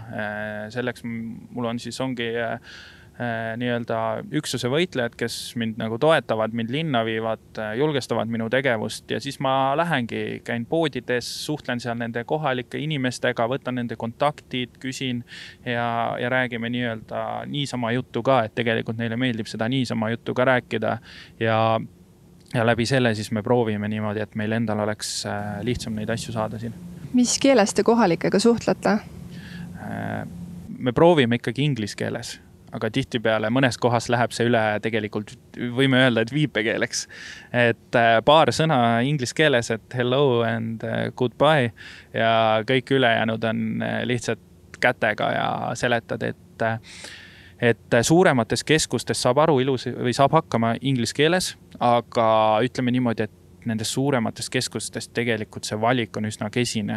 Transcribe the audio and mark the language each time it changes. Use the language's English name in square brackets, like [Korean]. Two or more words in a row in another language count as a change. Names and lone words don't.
[Estonian] Selleks mul on siis ongi nii-öelda üksuse võitlejad, kes mind nagu toetavad, mind linna viivad, julgestavad minu tegevust ja siis ma lähengi, käin poodides, suhtlen seal nende kohalike inimestega, võtan nende kontaktid, küsin ja räägime nii-öelda niisama juttu ka, et tegelikult neile meeldib seda niisama juttu ka rääkida ja läbi selle siis me proovime niimoodi, et meil endal oleks lihtsam neid asju saada siin. Mis keeles te kohalikega suhtlete? Me proovime ikkagi inglis keeles. Aga tihtipeale mõnes kohas läheb see üle tegelikult, võime öelda, et viipekeeleks. Et paar sõna inglis keeles, et [English] hello and goodbye [Estonian] ja kõik ülejäänud on lihtsalt kätega ja seletad, et suuremates keskustes saab aru ilus või saab hakkama inglis keeles, aga ütleme niimoodi, et nendes suuremates keskustes tegelikult see valik on üsna kesine.